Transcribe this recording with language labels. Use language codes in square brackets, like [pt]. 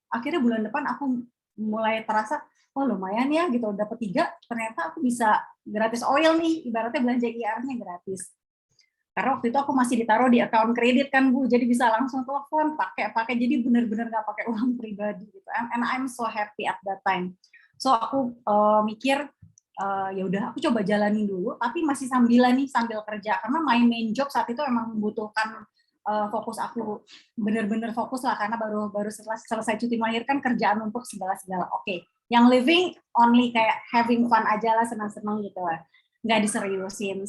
[id] Akhirnya bulan depan aku mulai terasa, oh lumayan ya gitu, dapat 3, ternyata aku bisa gratis oil nih, ibaratnya belanja IR-nya gratis. Karena waktu itu aku masih ditaruh di account kredit kan Bu, jadi bisa langsung telepon, pakai, jadi benar-benar nggak pakai uang pribadi gitu. [en] And I'm so happy at that time. [id] So aku mikir, ya udah aku coba jalanin dulu, tapi masih sambil kerja, karena [en] my main job [id] saat itu emang membutuhkan fokus aku, bener-bener fokus lah, karena baru setelah selesai cuti melahirkan, kerjaan untuk segala-segala. Oke, yang living only kayak [en] having fun [id] aja lah, senang-senang gitu lah, nggak diseriusin.